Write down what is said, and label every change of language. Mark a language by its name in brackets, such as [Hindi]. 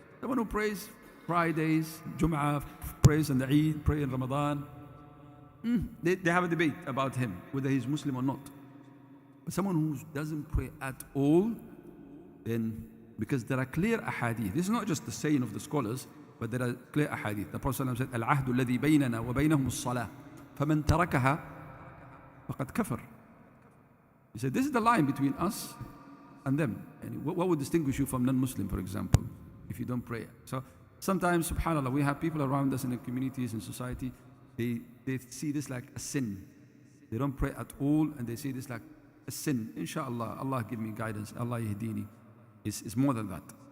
[English] Someone who prays Fridays, Jum'ah, prays on the Eid, pray in Ramadan. They have a debate about him, whether he's Muslim or not. But someone who doesn't pray at all, then, because there are clear ahadith. This is not just the saying of the scholars, but there are clear ahadith. The Prophet ﷺ said, [Arabic] العهد الذي بيننا وبينهم الصلاة فمن تركها فقد كفر. [English] He said, this is the line between us and them. And what would distinguish you from non-Muslim, for example, if you don't pray? So sometimes, subhanAllah, we have people around us in the communities and society, they see this like a sin. They don't pray at all, and they see this like a sin. Inshallah, Allah give me guidance, [Arabic] Allah yahdini. [English] It's more than that.